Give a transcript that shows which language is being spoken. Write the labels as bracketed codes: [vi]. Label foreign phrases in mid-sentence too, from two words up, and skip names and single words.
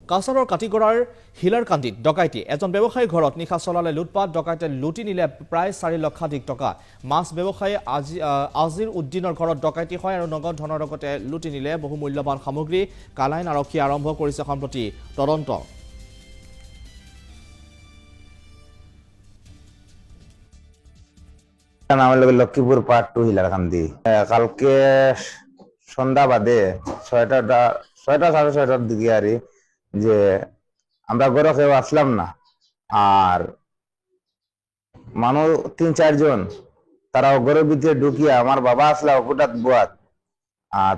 [as] কাছাৰৰ কাটিগড়াৰ হিলাৰকান্দিত ডকাইতি এজন ব্যৱসায়ী ঘৰত নিশা চলালে লুটপাট ডকাইতে লুটি নিলে প্ৰায় 4 লক্ষাধিক টকা মাছ ব্যৱসায়ী আজিৰ উদ্দিনৰ ঘৰত ডকাইতি হয় আৰু নগদ ধনৰ লগতে লুটি নিলে বহু মূল্যৱান সামগ্ৰী কালাইন আৰক্ষী আৰম্ভ কৰিছে সম্প্ৰতি তদন্ত [bn] নাম লক্ষ্মীপুর পার্ট 2 হিলারকান্দি কালকে সন্ধ্যা বাদে 6টা সাড়ে 6টার দিকে আরে যে আমরা ঘরে কেউ আসলাম না আর মানুষ 3-4 জন তারা ঘরের ভিতরে ঢুকিয়ে আমার বাবা আসলা হঠাৎ বুয়াত আর